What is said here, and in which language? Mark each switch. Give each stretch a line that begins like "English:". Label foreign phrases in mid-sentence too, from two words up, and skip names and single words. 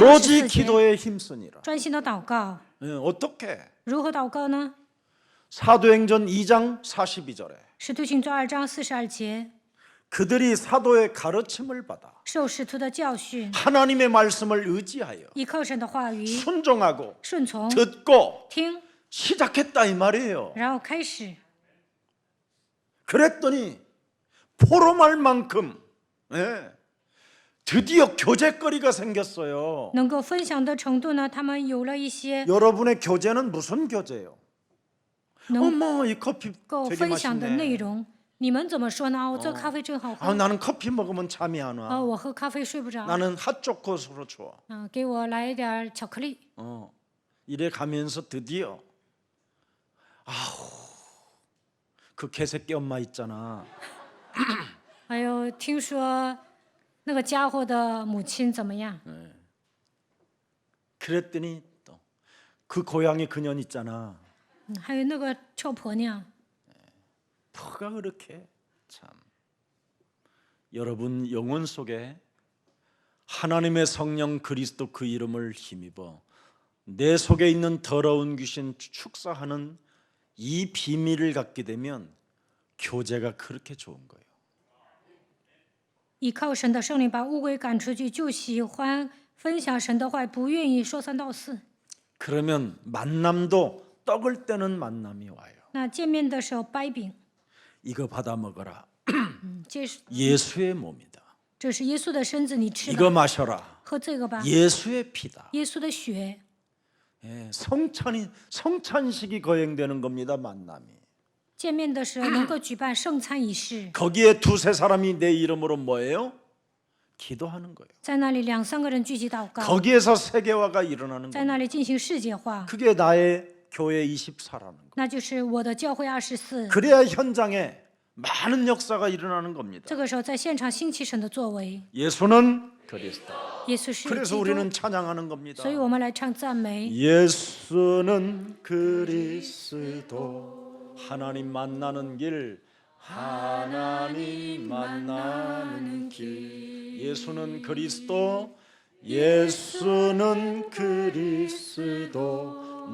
Korean: 오로지
Chinese: 14节，
Korean: 기도에 힘쓰니라.
Chinese: 专心的祷告。
Korean: 어떻게?
Chinese: 如何祷告呢？
Korean: 사도행전 2장 42절에
Chinese: 使徒行传2章42节，
Korean: 그들이 사도의 가르침을 받아
Chinese: 受使徒的教训，
Korean: 하나님의 말씀을 의지하여
Chinese: 依靠神的话语，
Korean: 순종하고
Chinese: 顺从
Korean: 듣고
Chinese: 听，
Korean: 시작했다 이 말이에요.
Chinese: 然后开始。
Korean: 그랬더니 포럼할 만큼 드디어 교제거리가 생겼어요.
Chinese: 能够分享的程度呢，他们有了一些
Korean: 여러분의 교제는 무슨 교제예요?
Chinese: 能
Korean: 어머 이 커피
Chinese: 够
Korean: 되게
Chinese: 分享的内
Korean: 맛있네.
Chinese: 容。你们怎么说呢？我这咖啡真好喝。
Korean: 나는 커피 먹으면 잠이 안 와.
Chinese: 我喝咖啡睡不着。
Korean: 나는 핫초코스로 좋아.
Chinese: 给我来一点巧克力。
Korean: 이래 가면서 드디어 그 개새끼 엄마 있잖아.
Chinese: 还有听说那个家伙的母亲怎么样？
Korean: 그랬더니 또 그 고향에 그년 있잖아.
Chinese: 还有那个臭婆娘，
Korean: 뭐가 그렇게 참. 여러분 영혼 속에 하나님의 성령 그리스도 그 이름을 힘입어 내 속에 있는 더러운 귀신 축사하는 이 비밀을 갖게 되면 교제가 그렇게 좋은 거예요.
Chinese: 依靠神的圣灵把污鬼赶出去，就喜欢分享神的话，不愿意说三道四。
Korean: 그러면 만남도 떡을 떼는 만남이 와요.
Chinese: 那见面的时候掰饼，
Korean: 이거 받아 먹어라.
Chinese: 这是
Korean: 예수의 몸이다.
Chinese: 这是耶稣的身子，你吃
Korean: 이거
Chinese: 吧，
Korean: 마셔라.
Chinese: 喝这个吧，
Korean: 예수의 피다.
Chinese: 耶稣的血。
Korean: 성찬식이 거행되는 겁니다. 만남이.
Chinese: 见面的时候能够举办圣餐仪式，
Korean: 거기에 두세 사람이 내 이름으로 뭐예요? 기도하는 거예요.
Chinese: 在那里2、3个人聚集祷告，
Korean: 거기에서 세계화가 일어나는
Chinese: 在
Korean: 거예요.
Chinese: 那里进行世界化，
Korean: 그게 나의 교회 24라는 거.
Chinese: 那就是我的教会24。
Korean: 그래야 현장에 많은 역사가 일어나는 겁니다.
Chinese: 这个时候在现場兴起神的作为，
Korean: 예수는 그리스도.
Chinese: 耶稣是
Korean: 그래서
Chinese: 基督，
Korean: 우리는 찬양하는 겁니다.
Chinese: 所以我们来唱赞美。
Korean: 예수는 그리스도. 하나님 만나는 길, 하나님 만나는 길. 예수는 그리스도, 예수는 그리스도.